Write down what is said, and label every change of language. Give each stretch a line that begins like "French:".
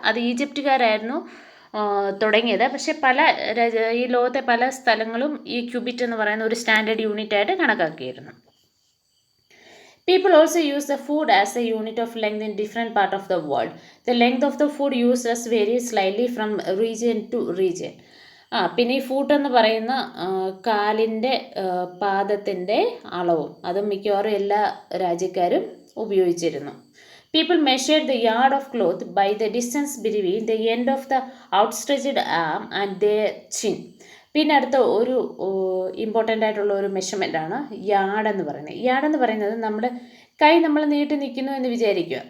Malayalam: അത് ഈജിപ്തുകാരായിരുന്നു തുടങ്ങിയത്. പക്ഷെ ഈ ലോകത്തെ പല സ്ഥലങ്ങളും ഈ ക്യൂബിറ്റ് എന്ന് പറയുന്ന ഒരു സ്റ്റാൻഡേർഡ് യൂണിറ്റ് ആയിട്ട് കണക്കാക്കിയിരുന്നു.
English: People also use the foot as a unit of length in different part of the world. The length of the foot used varies slightly from region to region.
Malayalam: പിന്നെ ഈ foot എന്ന് പറയുന്ന കാലിൻ്റെ പാദത്തിൻ്റെ അളവും അതും മിക്കവാറും എല്ലാ രാജ്യക്കാരും ഉപയോഗിച്ചിരുന്നു.
English: People measured the yard of cloth by the distance between the end of the outstretched arm and their chin.
Malayalam: പിന്നെ അടുത്ത ഒരു ഇമ്പോർട്ടൻ്റ് ആയിട്ടുള്ള ഒരു മെഷർമെൻ്റ് ആണ് യാർഡ് എന്ന് പറയുന്നത്. യാർഡ് എന്ന് പറയുന്നത് നമ്മുടെ കൈ നമ്മൾ നീട്ടി നിൽക്കുന്നു എന്ന് വിചാരിക്കുക.